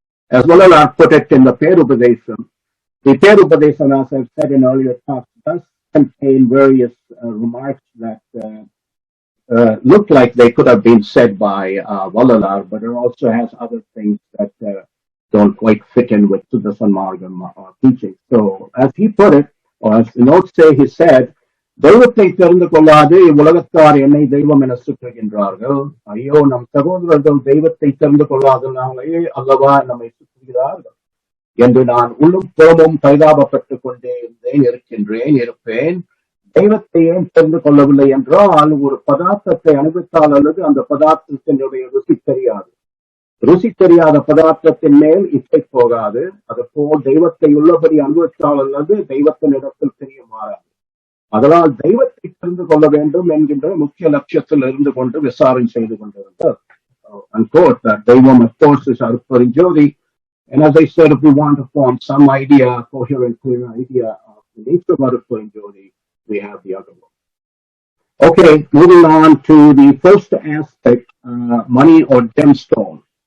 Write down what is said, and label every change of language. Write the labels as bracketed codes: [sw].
[en] As well as put it in the Perupadesam. The Perupadesam, as I've said in earlier talks, does contain various remarks that look like they could have been said by Vallalar, but it also has other things that don't quite fit in with Sudarshan Margam teaching. So, as he put it, or as the notes say, he said, [ta] தெய்வத்தை தெரிந்து கொள்ளாது இவ்வுலகத்தார் என்னை தெய்வம் என சுற்றுகின்றார்கள். ஐயோ, நம் சகோதரர்கள் தெய்வத்தை தெரிந்து கொள்ளாதனாலே அல்லவா நம்மை சுற்றுகிறார்கள் என்று நான் உள்ளும் புறமும் பரிதாபப்பட்டுக் கொண்டே இருப்பேன். தெய்வத்தை ஏன் தெரிந்து கொள்ளவில்லை என்றால், ஒரு பதார்த்தத்தை அனுபவித்தால் அல்லது அந்த பதார்த்தத்தினுடைய ருசி தெரியாது. ருசி தெரியாத பதார்த்தத்தின் மேல் இச்சை போகாது. அதுபோல் தெய்வத்தை உள்ளபடி அனுபவித்தால் அல்லது தெய்வத்தினிடத்தில் தெரிய மாறாது. அதனால் தெய்வத்தை தெரிந்து கொள்ள வேண்டும் என்கின்ற முக்கிய லட்சியத்தில் இருந்து கொண்டு விசாரணை செய்து கொண்டிருந்தார். [en] Unquote, that தெய்வம், of course, is Arupparinjodi. And as I said, if we want to form some idea, coherent, clear idea of the nature of Arupparinjodi, we have the other one. Okay, moving on to the first aspect, money or gemstone.